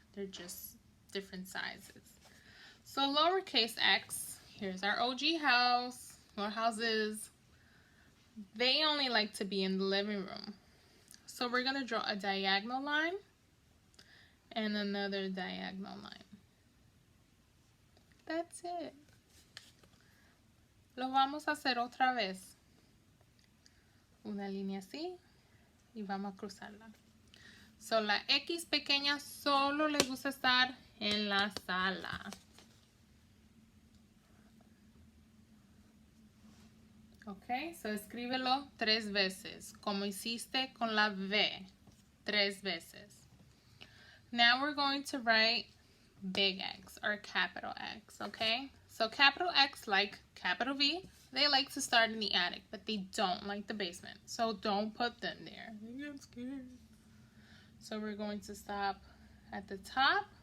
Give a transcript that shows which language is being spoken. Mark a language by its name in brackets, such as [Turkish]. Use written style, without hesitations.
[English] They're just different sizes. So lowercase x, here's our OG house, or houses. They only like to be in the living room. So we're going to draw a diagonal line and another diagonal line. That's it. [Spanish] Lo vamos a hacer otra vez. Una línea así y vamos a cruzarla. So la X pequeña solo le gusta estar en la sala. Ok, so escríbelo 3 veces, como hiciste con la V, 3 veces. [English] Now we're going to write big X or capital X, okay? So capital X, like capital V, they like to start in the attic, but they don't like the basement. So don't put them there. I get scared. So we're going to stop at the top.